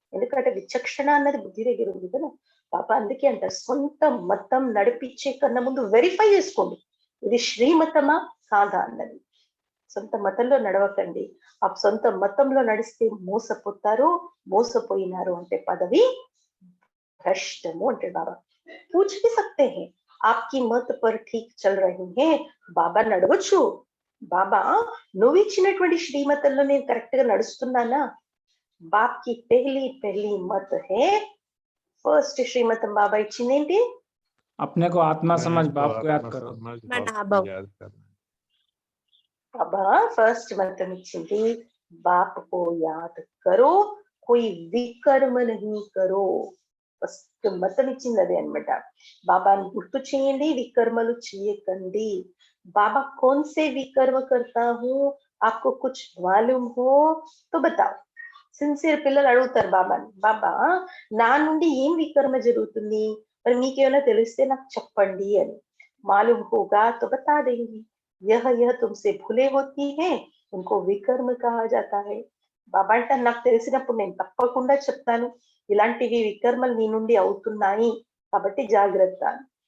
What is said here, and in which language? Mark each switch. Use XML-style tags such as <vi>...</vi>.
<te>ఎందుకంటే విచక్షణ అన్నది బుద్ధి దగ్గర ఉంది కదా. పాప అందుకే అంటారు, సొంత మతం నడిపించే కన్నా ముందు వెరిఫై చేసుకోండి, ఇది శ్రీమతమా కాదా అన్నది. సొంత మతంలో నడవకండి. ఆ సొంత మతంలో నడిస్తే మోసపోతారు, మోసపోయినారు అంటే పదవి భ్రష్టము అంటే బాబా.</te> <hi>పూछ भी सकते हैं आपकी मत पर ठीक चल रही है,</hi> <te>బాబా నడవచ్చు. బాబా నువ్వు ఇచ్చినటువంటి శ్రీమతంలో నేను కరెక్ట్ గా నడుస్తున్నానా?</te> <hi>బాప్కి పెహ్లీ మత్ హే,</hi> <te>ఫస్ట్ శ్రీమతం బాబా ఇచ్చింది ఏంటి?</te> <hi>अपने को आत्मा समझ, बाप को याद करो। याद करना।</hi> <te>బాబా ఫస్ట్ మతం ఇచ్చింది,</te> <hi>బాప్ కో యాద్ కరో, కోయి వికర్మ నహీ కరో.</hi> <te>ఫస్ట్ మతం ఇచ్చింది అదే అనమాట. బాబాని గుర్తు చేయండి, వికర్మలు చేయకండి.</te> <hi>बाबा कौन से विकर्म करता हूँ, आपको कुछ मालूम हो तो बताओ.</hi> <te>సిన్సియర్ పిల్లలు అడుగుతారు బాబాని, బాబా నా నుండి ఏం వికర్మ జరుగుతుంది, మరి మీకేమైనా తెలిస్తే నాకు చెప్పండి అని.</te> <hi>मालूम होगा तो बता देंगी, यह तुमसे भूले होती है, उनको వికర్మ कहा जाता है.</hi> <te>బాబా అంటే నాకు తెలిసినప్పుడు నేను తప్పకుండా చెప్తాను, ఇలాంటివి వికర్మలు నీ నుండి అవుతున్నాయి కాబట్టి జాగ్రత్త.</te>